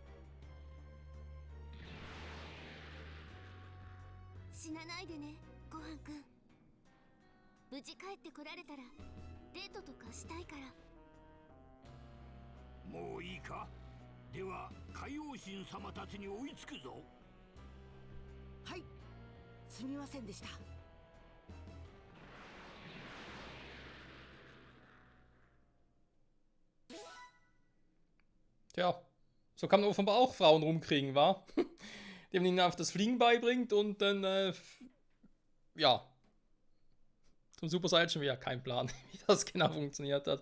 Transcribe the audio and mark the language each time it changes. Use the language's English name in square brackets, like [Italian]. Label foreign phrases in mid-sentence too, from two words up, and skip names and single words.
[Japanese] 死なないでね、ごはんくん。無事帰ってこられたらデートとかしたいから。もういいか。では海王神様たちに追いつくぞ。はい、すみませんでした。 [German] Tja, so kann man offenbar auch Frauen rumkriegen, wa? Die man ihnen einfach das Fliegen beibringt und dann, ja, zum Super Saiyan wieder kein Plan, wie das genau funktioniert hat.